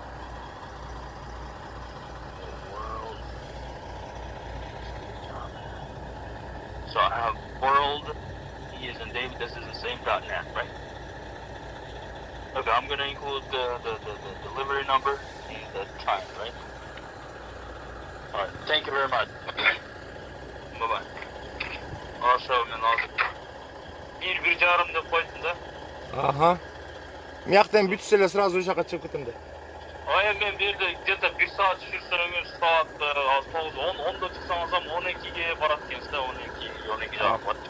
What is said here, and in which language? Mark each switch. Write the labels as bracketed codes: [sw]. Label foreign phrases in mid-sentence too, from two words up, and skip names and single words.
[en] So I have World E as in David, this is the same .net, right? Okay, I'm gonna include the delivery number and the time, right? Alright, thank you very much. Bye-bye. [ky] Ошо мен азыр 1-1,5 деп койдум да. Аха. Мияктан бүтсө эле сразу ушул жака чыгып кетем да. Мен берде где-то 1 саат жүрсөңүз, саат 10-10да чыксаңыз 12ге барат экенсиз да, 12 жака.